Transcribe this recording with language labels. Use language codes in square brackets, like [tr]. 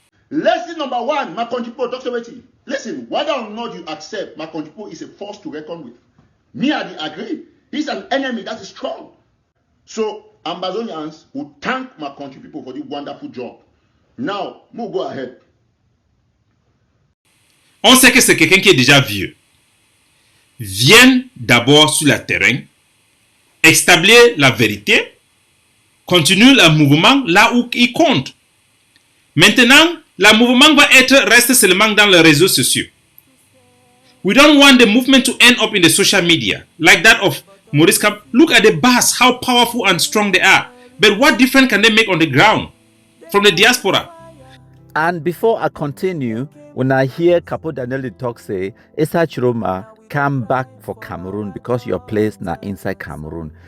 [en] Lesson number 1, Makonjipo talks about it. Listen, whether or not you accept, Makonjipo is a force to reckon with. Me, I agree. He's an enemy that is strong. So, Ambazonians will thank my country people for the wonderful job. Now, we'll go ahead. [fr] On sait que c'est quelqu'un qui est déjà vieux. Viens d'abord sur le terrain, établir la vérité, continue le mouvement là où il compte. Maintenant, le mouvement va rester seulement dans les réseaux sociaux. [en] We don't want the movement to end up in the social media like that of Maurice Kamto. Look at the bars, how powerful and strong they are. But what difference can they make on the ground from the diaspora? And before I continue, when I hear Capo Daniel talk say, Issa Tchiroma, come back for Cameroon because your place now inside Cameroon.